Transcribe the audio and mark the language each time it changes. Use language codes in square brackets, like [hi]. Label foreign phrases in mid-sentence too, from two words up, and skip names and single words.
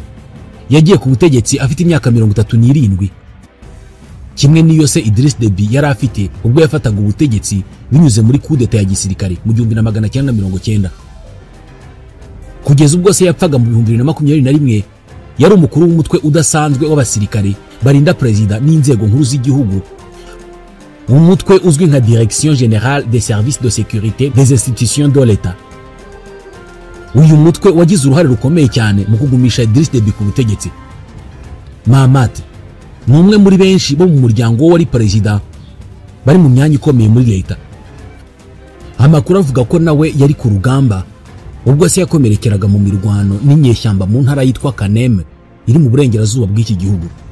[rw] Yagiye ku butegetsi afite imyaka 37, kimwe n'iyo se Idriss Déby yari afite ubwo yafataga ubutegetsi binyuze muri [fr] coup d'etat [rw] ya gisirikare mu 1990. Kugeza ubwo se yapfaga mu 2021, yari umukuru w'umutwe udasanzwe w'abasirikare barinda perezida n'inzego nkuru z'igihugu, umutwe uzwi nka Direction Générale des Services de Sécurité des Institutions de l'État. Uyu mutwe wagize uruhare rukomeye cyane mu kugumisha Idriss Déby ku butegetsi. Mahamat ni umwe muri benshi bo mu muryango wari perezida bari mu myanya ikomeye muri leta. Amakuru avuga ko nawe yari ku rugamba ubwo se yakomerekeraga mu mirwano n'inyeshyamba mu ntara yitwa Kanem iri mu burengerazuba bw'iki gihugu.